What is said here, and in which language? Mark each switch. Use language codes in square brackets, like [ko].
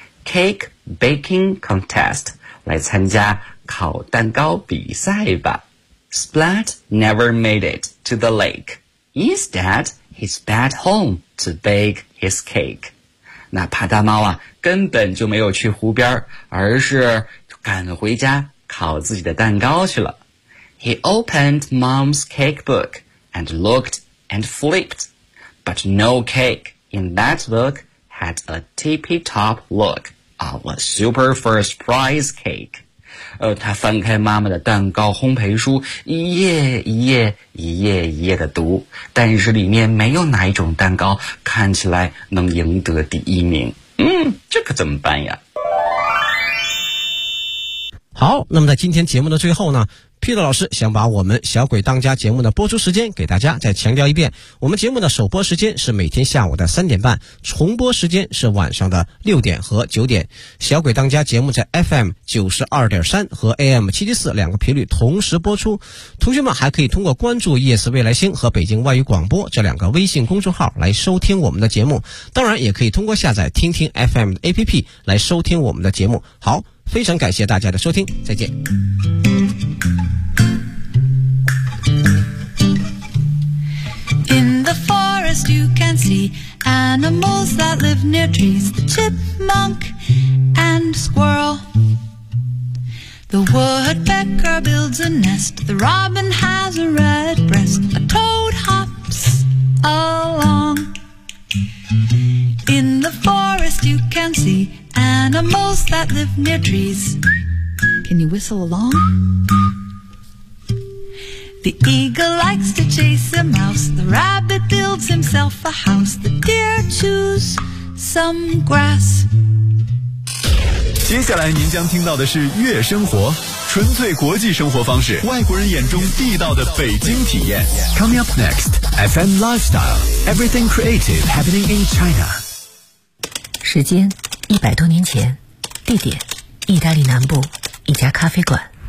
[en] Cake baking contest. [zh] 来参加烤蛋糕比赛吧。 [en] Splat never made it to the lake. Instead, he's back home to bake his cake. [zh] 那帕达猫啊，根本就没有去湖边，而是赶回家烤自己的蛋糕去了。 [en] He opened mom's cake book and looked and flipped. But no cake in that book had a tippy-top look of a super first prize cake. [zh] 他翻开妈妈的蛋糕烘焙书，一页一页一页一页的读，但是里面没有哪一种蛋糕看起来能赢得第一名。这可怎么办呀？好，那么在今天节目的最后呢，Peter 老师想把我们小鬼当家节目的播出时间给大家再强调一遍，我们节目的首播时间是每天下午的3:30，重播时间是晚上的6:00和9:00。小鬼当家节目在 FM92.3 和 AM774 两个频率同时播出，同学们还可以通过关注 ES 未来星和北京外语广播这两个微信公众号来收听我们的节目，当然也可以通过下载听听 FM 的 APP 来收听我们的节目。好，非常感谢大家的收听，再见。 [en] In the forest you can see animals that live near trees, the chipmunk and squirrel. The woodpecker builds a nest, the robin has a red breast, a toad hops along. In the forest you can see animals that live near trees. Can you whistle along? The eagle likes to chase a mouse, the rabbit builds himself a house, the deer chews some grass. [zh] 接下来您将听到的是月生活，纯粹国际生活方式，外国人眼中地道的北京体验。 [en] Coming up next, FM Lifestyle, Everything Creative Happening in China. [zh] 时间100多年前，地点意大利南部一家咖啡馆。